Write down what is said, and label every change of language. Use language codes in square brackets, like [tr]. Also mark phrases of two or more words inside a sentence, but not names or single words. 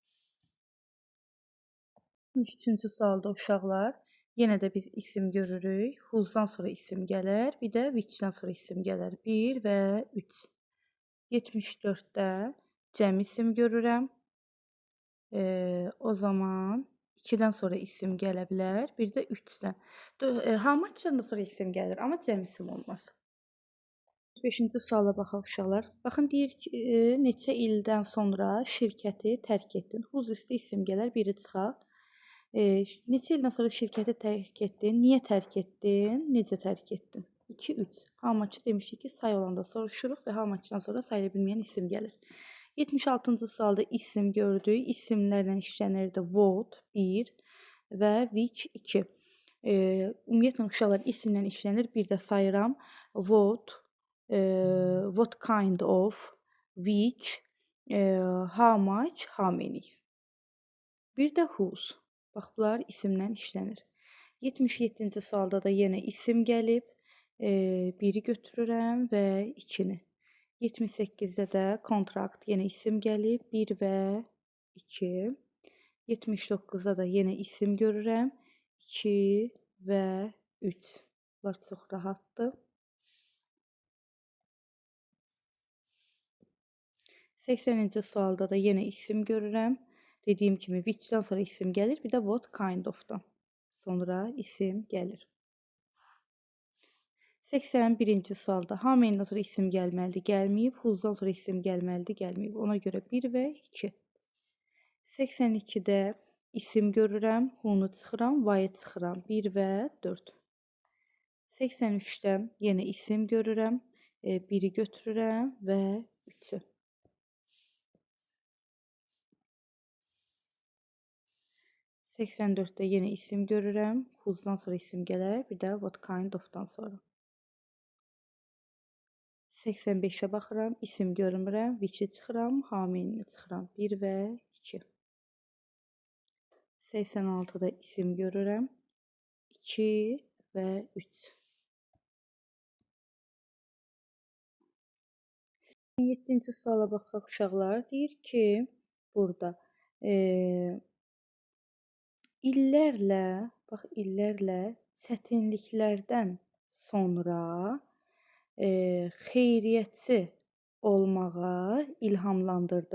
[az] 73-cü sualda uşaqlar, yenə də biz isim görürük. Who'dan sonra isim gələr, bir də which'dən sonra isim gələr. 1 və 3. 74-də cəm isim görürəm. O zaman 2-dən sonra isim gələ bilər, bir də 3-dən. [en] How much-dan [az] sonra isim gəlir, amma cəm isim olmaz. 5-ci suala baxaq uşaqlar. Baxın deyir ki, neçə ildən sonra şirkəti tərk etdin. Whose üstə isim gələr, biri çıxaq. Neçə ildən sonra şirkəti tərk etdin, niyə tərk etdin, necə tərk etdin? 2, 3. [en] How much [az] demişdik ki, say olanda soruşuruq və [en] how much-dan [az] sonra sayıla bilməyən isim gəlir. 76-cı sualda isim gördük. İsimlərlə işlənirdi. What 1 və which 2. Ümumiyyətlə uşaqlar isimlə işlənir. Bir də sayıram. [en] What kind of, which, how much, how many. [az] Bir də whose. Bax, bunlar isimlə işlənir. 77-ci sualda da yenə isim gəlib. 1-i götürürəm və 2-ni. 78-də də kontrakt yenə isim gəlib. 1 və 2. 79-da da yenə isim görürəm. 2 və 3. Bunlar çox rahatdır. 80-ci sualda da yenə isim görürəm. Dediyim kimi which-dən sonra isim gəlir, bir də [en] what kind of-dan [az] sonra isim gəlir. 81-ci sualda [en] how many-dən [az] sonra isim gəlməlidir, gəlməyib. Whose-dan sonra isim gəlməlidir, gəlməyib. Ona görə 1 və 2. 82-də isim görürəm, who-nu çıxıram, why-ı çıxıram. 1 və 4. 83-də yenə isim görürəm, 1-i götürürəm və 3-ü. 84-də yenə isim görürəm, whose-dan sonra isim gələr, bir də [en] what kind of-dan [az] sonra. 85-ə baxıram, isim görmürəm, which-i çıxıram, [en] how many-ni [az] çıxıram. 1 və 2. 86-da isim görürəm, 2 və 3. 7-ci suala baxaq uşaqlar. Deyir ki, burada illərlə çətinliklərdən sonra xeyriyyətçi olmağa ilhamlandırdı.